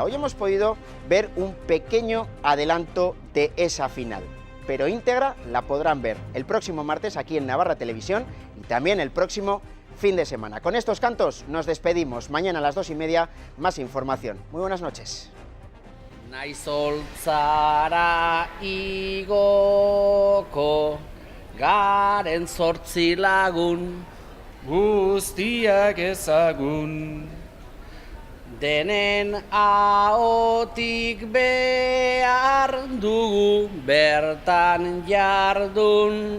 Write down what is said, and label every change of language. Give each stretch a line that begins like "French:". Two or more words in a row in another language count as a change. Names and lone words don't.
Spanish: Hoy hemos podido ver un pequeño adelanto de esa final, pero íntegra la podrán ver el próximo martes aquí en Navarra Televisión y también el próximo fin de semana. Con estos cantos nos despedimos. Mañana a las 2:30 más información. Muy buenas noches.
Basque: Naizoltzara igoko garen 8 lagun guztiak ezagun denen ahotik behar dugu bertan jardun